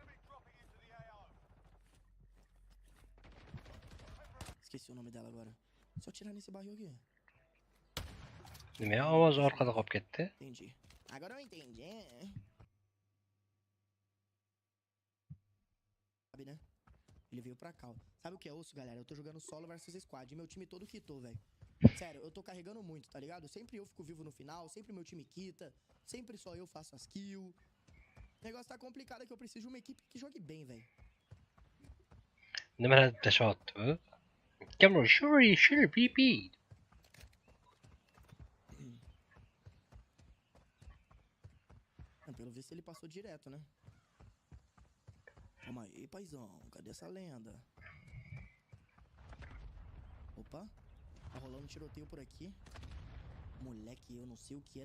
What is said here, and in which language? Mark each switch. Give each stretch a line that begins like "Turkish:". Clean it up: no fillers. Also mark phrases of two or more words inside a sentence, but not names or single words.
Portuguese: Esqueci o nome dela agora. Só tirar nesse barril aqui.
Uzbek: Nima ovoz orqada qolib ketdi?
Portuguese: Entendi. Agora eu entendi. Sabe, né? Ele veio pra cá, ó. Sabe o que é osso, galera? Eu tô jogando
English: solo versus squad.
Portuguese: E meu time todo quitou, velho. Sério, eu tô carregando muito, tá ligado? Sempre eu fico vivo no final, sempre meu time quita. Sempre só eu faço as kills. O negócio tá complicado, é que eu preciso de uma equipe que jogue bem, velho.
Uzbek: Nimalar tashyapti bu? Kamera shuri PP.
Portuguese: Pelo visto ele passou direto, né? Calma aí, paizão. Cadê essa lenda? Opa. Tá rolando tiroteio por aqui. Moleque, eu não sei o que é.